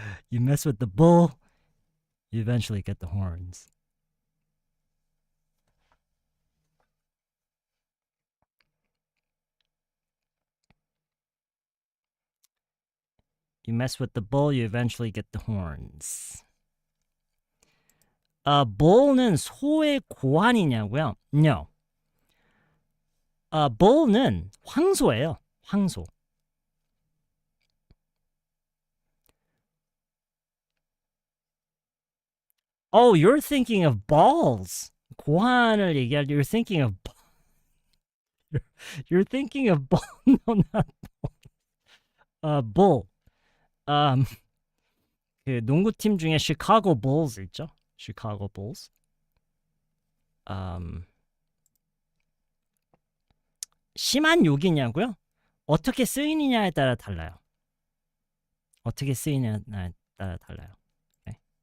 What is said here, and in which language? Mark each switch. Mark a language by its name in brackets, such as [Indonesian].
[English] You mess with the bull, you eventually get the horns. You mess with the bull, you eventually get the horns. [Korean] bull는 소의 고환이냐고요? [English] No. [Korean] bull는 황소예요. 황소. [English] Oh, you're thinking of balls. [Korean] 고환을 얘기할 때 [English] you're thinking of you're thinking of ball. No, not bull. [Korean] 그 농구팀 중에 시카고 bulls 있죠? 시카고 bulls. 심한 욕이냐고요? 어떻게 쓰이느냐에 따라 달라요. 어떻게 쓰이느냐에 따라 달라요. 네.